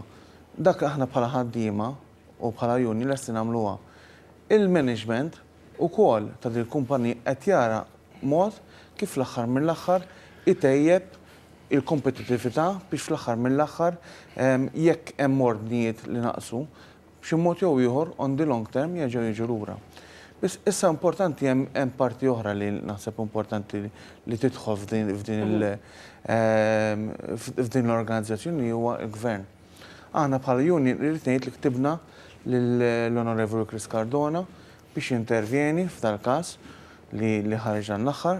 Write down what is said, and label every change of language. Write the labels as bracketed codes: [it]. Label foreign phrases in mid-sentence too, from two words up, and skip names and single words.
[mt] Dak aħna bħala ħaddiema u bħala union lesti nagħmluha. Il-management ukoll ta' din il-kumpanija qed jara mod kif l-aħħar mill-aħħar itejjeb il-kompetitività biex fl-aħħar mill-aħħar jekk hemm ordnijiet li naqsu b'xi mod jew ieħor [en] on the long term [mt] jerġgħu jiġu lura. Biss issa importanti hemm parti oħra li naħseb importanti li tidħol f'din l-organizzazzjoni huwa l-gvern. Aħna bħala union irrid ngħid li ktibna lill-Onorevoli Chris Cardona biex jintervjeni f'dal każ li ħareġ dan l-aħħar.